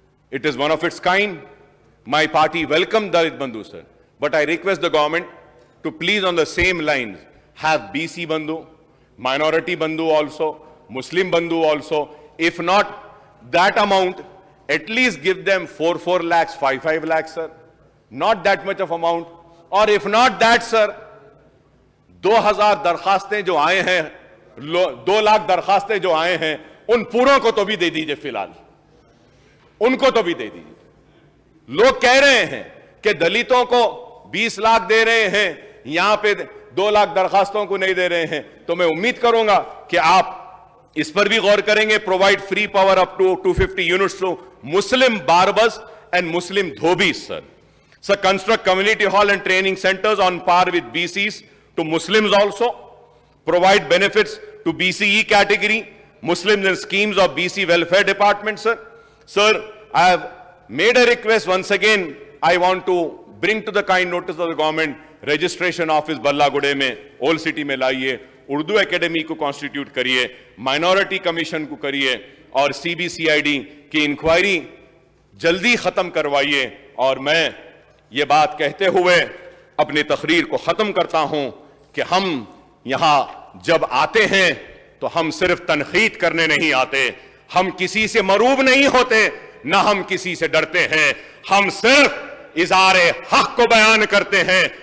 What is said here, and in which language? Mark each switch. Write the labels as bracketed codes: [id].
[en] It is one of its kind. My party welcomed Dalit Bandhu, sir. But I request the government to please on the same lines have BC Bandhu, Minority Bandhu also, Muslim Bandhu also. If not that amount, at least give them 4 lakhs, 5 lakhs, sir. Not that much of amount. Or if not that, sir, [hi] 2000 दरखास्तें जो आए हैं, 2 लाख दरखास्तें जो आए हैं, उन पूरों को तो भी दे दीजिए फिलहाल. उनको तो भी दे दीजिए. लोग कह रहे हैं कि दलितों को 20 लाख दे रहे हैं, यहां पे 2 लाख दरखास्तों को नहीं दे रहे हैं, तो मैं उम्मीद करूंगा कि आप इस पर भी गौर करेंगे. [en] Provide free power up to 250 units to Muslim barbers and Muslim dhobis. Sir, construct community hall and training centres on par with BCs to Muslims also. Provide benefits to BCE category, Muslims and schemes of BC welfare department, sir. Sir, I have made a request once again. I want to bring to the kind notice of the government, registration office [hi] बल्लागुड़े में, old city में लाइए, Urdu academy को constitute करिए, minority commission को करिए और CBCID की inquiry जल्दी खत्म करवाइए. और मैं ये बात कहते हुए अपनी तकरीर को खत्म करता हूं कि हम यहां जब आते हैं तो हम सिर्फ तनकीद करने नहीं आते, हम किसी से मरूब नहीं होते, ना हम किसी से डरते हैं, हम सिर्फ इज़ारे हक को बयान करते हैं.